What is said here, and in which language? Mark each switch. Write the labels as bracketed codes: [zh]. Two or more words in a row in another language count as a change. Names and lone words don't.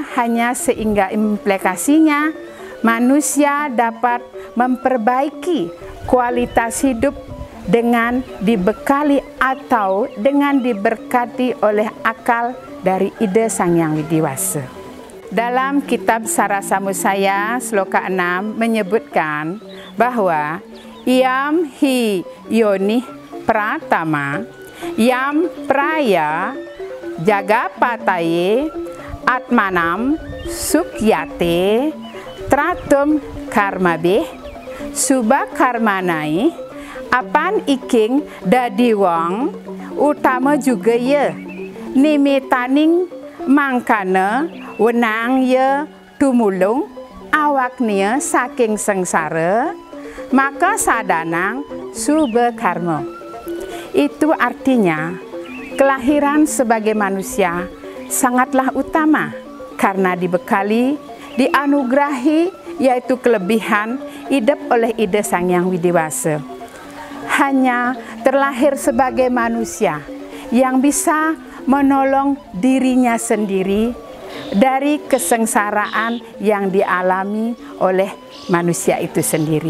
[id] Hanya sehingga implikasinya manusia dapat memperbaiki kualitas hidup dengan dibekali atau dengan diberkati oleh akal dari ide Sang Hyang Widiwasa. Dalam kitab Sarasamusaya sloka 6 menyebutkan bahwa [sa] Iyam hi yonih pratama Yam praya jaga pataye atmanam sukyate tratum karmabe suba karmanai [kaw] apan iking dadi wong utama juga ye nimitaning mangkana wenang ye tumulung awaknya saking sengsara maka sadanang suba karma. [id] Itu artinya kelahiran sebagai manusia sangatlah utama karena dibekali, dianugerahi yaitu kelebihan hidup oleh Ida Sang Hyang Widewasa. Hanya terlahir sebagai manusia yang bisa menolong dirinya sendiri dari kesengsaraan yang dialami oleh manusia itu sendiri.